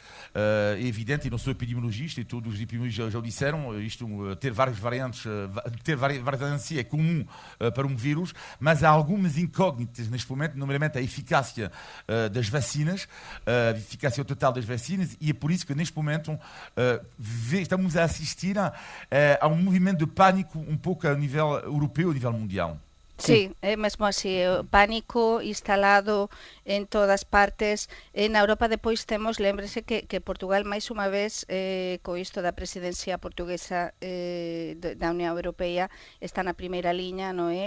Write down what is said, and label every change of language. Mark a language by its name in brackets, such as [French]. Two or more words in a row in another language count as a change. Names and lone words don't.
[Portuguese] É evidente, e não sou epidemiologista, e todos os epidemiologistas já o disseram, ter várias variantes, ter várias variantes é comum para um vírus, mas há algumas incógnitas neste momento, nomeadamente a eficácia das vacinas, a eficácia total das vacinas, e é por isso que neste momento estamos a assistir a um movimento de pânico um pouco a nível europeu, a nível mundial. [Galician] Sí, é mesmo así, o pánico instalado en todas partes. Na Europa depois temos, lembrese que Portugal máis unha vez, co isto da presidencia portuguesa da Unión Europea, está na primeira liña, non é?